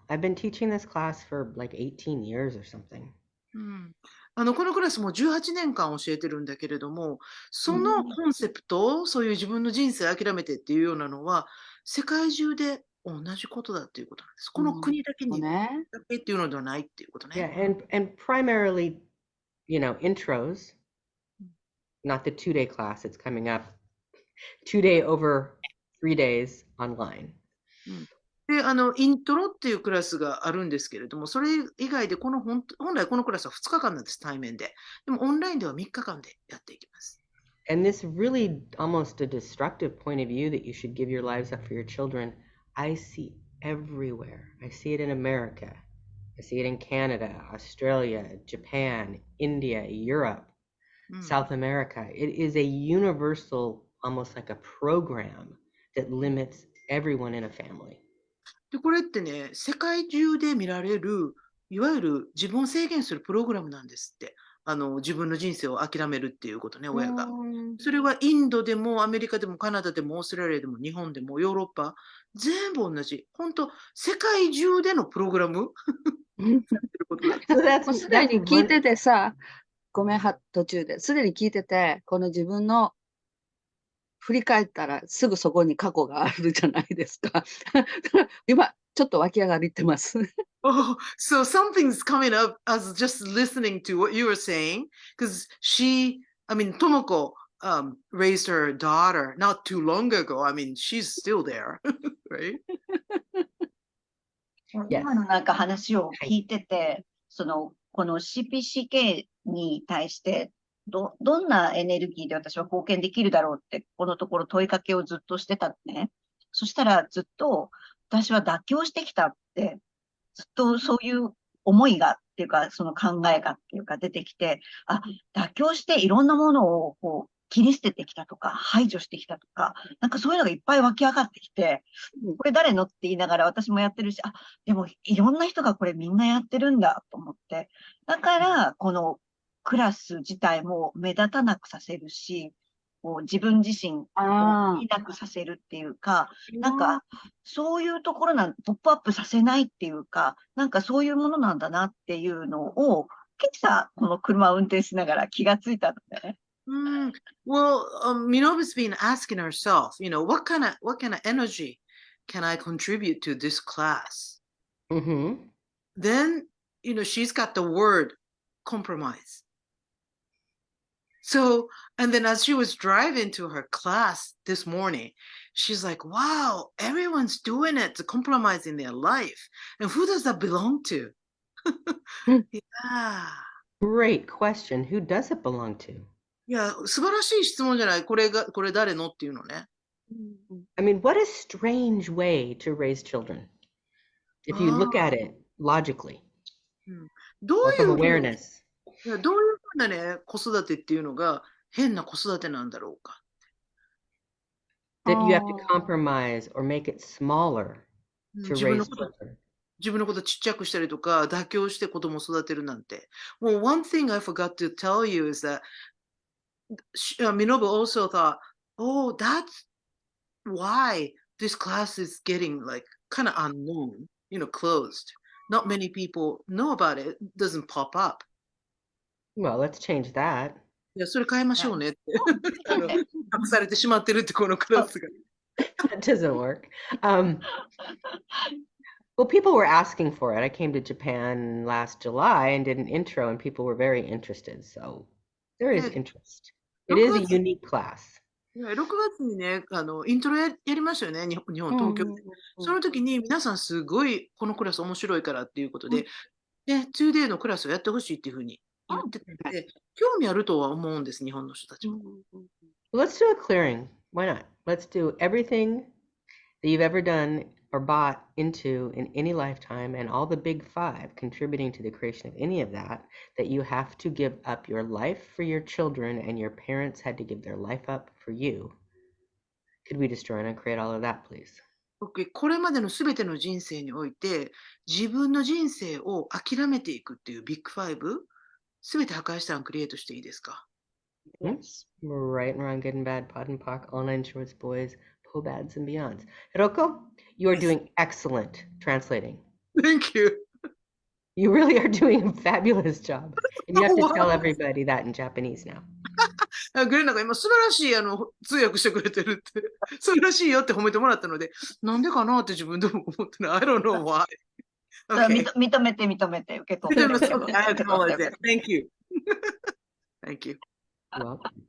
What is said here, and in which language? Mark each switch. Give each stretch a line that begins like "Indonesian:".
English: I've been teaching this class for like 18 years or something.
Japanese: このクラスも18年間教えてるんだけれども、そのコンセプト、そういう自分の人生諦めてっていうようなのは、世界中で同じことだっていうことなんです。この国だけにだけっていうのではないっていうことね。
English: Yeah, and primarily, intros, not the 2-day class, it's coming up 2-day over 3 days online.
Japanese: で、イントロっていうクラスがあるんですけれども、それ以外で本来このクラスは2日間なんです、対面で。でもオンラインでは3日間でやっていきます。
English: And this really almost a destructive point of view that you should give your lives up for your children, I see everywhere. I see it in America. I see it in Canada, Australia, Japan, India, Europe, South America. It is a universal, almost like a program that limits everyone in a family.
Japanese: で、これってね、世界中で見られる、いわゆる自分を制限するプログラムなんですって。自分の人生を諦めるっていうことね、親が。それはインドでもアメリカでもカナダでもオーストラリアでも日本でもヨーロッパ、全部同じ。本当世界中でのプログラムもうすでに聞いててさ、ごめん、途中で。すでに聞いてて、この自分の振り返ったらすぐそこに過去があるじゃないですか。今、ちょっと湧き上がりってます。
English: Oh, so something's coming up as just listening to what you were saying, because Tomoko raised her daughter not too long ago. I mean, she's still there, right?
Japanese: 今のなんか話を聞いてて、この CPCK に対してどんなエネルギーで私は貢献できるだろうって、このところ問いかけをずっとしてたのね。そしたらずっと私は妥協してきたって、ずっとそういう思いがっていうか、その考えがっていうか出てきて、妥協していろんなものをこう切り捨ててきたとか、排除してきたとか、なんかそういうのがいっぱい湧き上がってきて、これ誰のって言いながら私もやってるし、でもいろんな人がこれみんなやってるんだと思って。だから、このクラス自体も目立たなくさせるし、自分自身を見なくさせるっていうか、なんかそういうところポップアップさせないっていうか、なんかそういうものなんだなっていうのを、今朝この車を運転しながら気がついたのね。
English: Well, Minobu's been asking herself, what kind of energy can I contribute to this class? Then, she's got the word compromise. So, and then as she was driving to her class this morning, she's like, wow, everyone's doing it to compromising their life. And who does that belong to? Yeah. Great question. Who does it belong to?
Japanese: いや、素晴らしい質問じゃない。これ誰のっていうのね。
English: I mean, what a strange way to raise children. If you look at it logically.
Japanese: どう
English: Or
Japanese: いう
English: from awareness.
Japanese: どういうふうなね、子育てっていうのが変な子育てなんだろうか。
English: That you have to compromise or make it smaller to raise children.
Japanese: 自分のことちっちゃくしたりとか、妥協して子供を育てるなんて。
English: Well, one thing I forgot to tell you is that Minobu also thought, oh, that's why this class is getting like kind of unknown, closed. Not many people know about it. It doesn't pop up. Well, let's change that.
Japanese: いや、それ変えましょうねって。そうね。隠されてしまってるって、このクラスが。
English: That doesn't work. Well, people were asking for it. I came to Japan last July and did an intro, and people were very interested. So there is interest. It is a unique class.
Japanese: 6月にね、イントロやりましたよね、日本、東京で。その時に皆さんすごいこのクラス面白いからっていうことで、ね、2day のクラスをやってほしいっていうふうに言ってたので、興味あるとは思うんです、日本の人たちも。
English: Let's do a clearing. Why not? Let's do everything that you've ever done or bought into in any lifetime and all the big five contributing to the creation of any of that, that you have to give up your life for your children and your parents had to give their life up for you. Could we destroy and uncreate all of that, please?
Japanese: OK、これまでのすべての人生において、自分の人生を諦めていくっていうビッグファイブ、すべて破壊したのクリエイトしていいですか？
English: Yes. Right and wrong, good and bad, pod and poc, all nine shorts, boys, pobads and beyonds. Hiroko, you are Yes. doing excellent translating. Thank you. You really are doing a fabulous job. And you have to Wow. tell everybody that in Japanese now.
Japanese: グレナが今素晴らしい通訳してくれてるって、素晴らしいよって褒めてもらったので、なんでかなって自分でも思ってない。
English: I don't know why.
Japanese: だから
English: Okay.
Japanese: 認めて、受け止めて。受け止めて
English: I acknowledge it. Thank you. Thank you. Well,